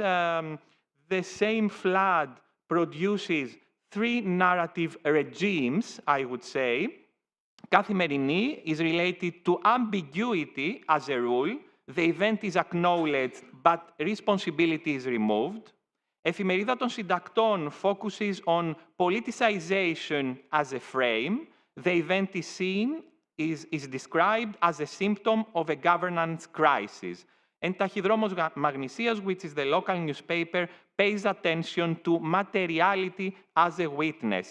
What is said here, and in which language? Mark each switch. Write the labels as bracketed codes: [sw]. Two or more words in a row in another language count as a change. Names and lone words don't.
[en] The same flood produces three narrative regimes, I would say. Καθημερινή is related to ambiguity as a rule. The event is acknowledged, but responsibility is removed. Εφημερίδα των Συντακτών focuses on politicization as a frame. The event is seen, is described as a symptom of a governance crisis. And Tachydromos Magnesias, which is the local newspaper, pays attention to materiality as a witness.